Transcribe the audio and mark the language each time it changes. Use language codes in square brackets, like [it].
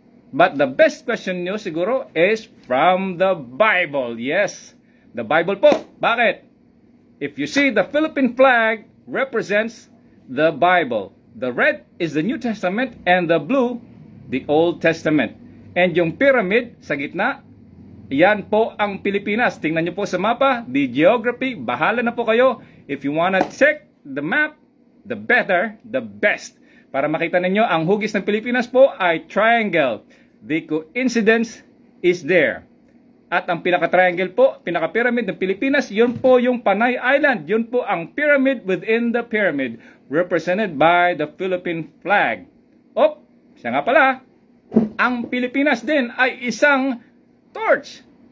[en] But the best question [tl] nyo siguro [en] is from the Bible. Yes, the Bible po. [tl] Bakit? [en] If you see, the Philippine flag represents the Bible. The red is the New Testament, and the blue, the Old Testament. [tl] And yung pyramid sa gitna, yan po ang Pilipinas. Tingnan nyo po sa mapa, [en] the geography, [tl] bahala na po kayo. [en] If you wanna check the map, the better, the best. [tl] Para makita ninyo, ang hugis ng Pilipinas po ay triangle. [en] The coincidence is there. [tl] At ang pinaka-triangle po, pinaka-pyramid ng Pilipinas, yun po yung Panay Island. Yun po ang [en] pyramid within the pyramid, represented by the Philippine flag. [tl] Siya nga pala, ang Pilipinas din ay isang torch.